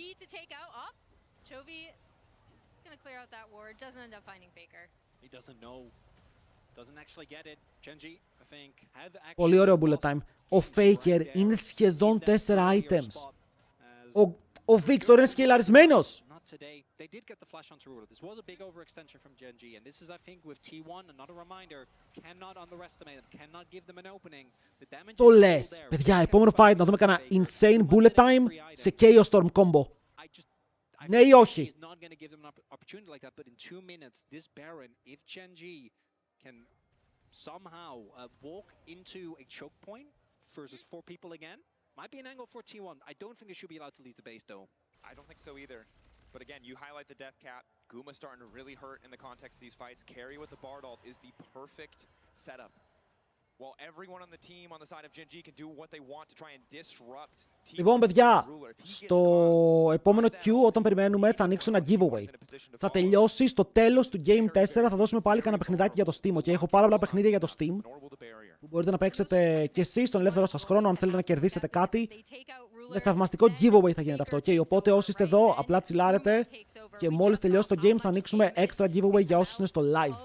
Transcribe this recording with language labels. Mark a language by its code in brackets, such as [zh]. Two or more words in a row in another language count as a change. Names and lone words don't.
[el] Πολύ ωραίο [en] bullet time. [el] Ο Faker είναι σχεδόν 4 items. Ο Victor είναι σκελαρισμένος. [en] They did get the flash onto Ruler. This was a big overextension from Geng, and this is, I think, with T1, another reminder, cannot underestimate them, cannot give them an opening. The damage [el] Το λες. Παιδιά, επόμενο fight να δούμε κανένα [en] insane bullet time [el] σε Chaos Storm combo. Ναι ή όχι. [en] He's not going to give them an opportunity like that, but in 2 minutes, this Baron, if Geng can somehow walk into a choke point versus 4 people again, might be an angle for T1. I don't think they should be allowed to leave the base, though. I don't think so either. But again, you highlight the death cap. Guma starting to really hurt in the context of these fights. Carry with the Bard ult is the perfect setup While everyone on the team on the side of Geng can do what they want to try and disrupt [el] Λοιπόν, παιδιά, στο επόμενο Q, όταν περιμένουμε, θα ανοίξω ένα giveaway. Θα τελειώσει στο τέλος του Game 4, θα δώσουμε πάλι κανένα παιχνιδάκι για το Steam. Okay? Έχω πάρα πολλά παιχνίδια για το Steam, που μπορείτε να παίξετε κι εσείς στον ελεύθερο σας χρόνο, αν θέλετε να κερδίσετε κάτι. Με θαυμαστικό giveaway θα γίνεται αυτό. Okay? Οπότε όσοι είστε εδώ, απλά τσιλάρετε και μόλις τελειώσει το game θα ανοίξουμε [en] extra giveaway [el] για όσους είναι στο live.